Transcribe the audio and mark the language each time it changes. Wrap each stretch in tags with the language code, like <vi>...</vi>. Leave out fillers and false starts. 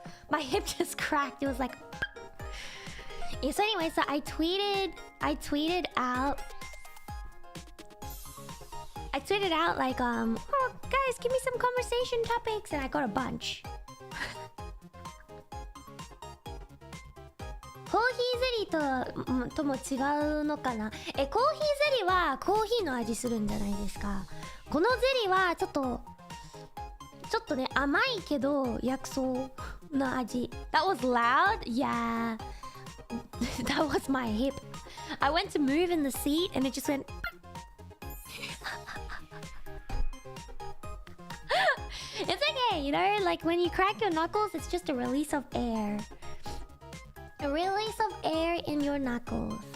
<en>My hip just cracked. It was like... Yeah, so anyway, so I tweeted out like, oh, guys, give me some conversation topics, and I got a bunch.</en> <ja>コーヒーゼリーとも違うのかな。コーヒーゼリーはコーヒーの味するんじゃないですか。このゼリーはちょっとね、甘いけど薬草の味。</ja> <en>That was loud? Yeah. That was my hip. I went to move in the seat and it just went... It's okay, you know? Like when you crack your knuckles, it's just a release of air. A release of air in your knuckles.</en>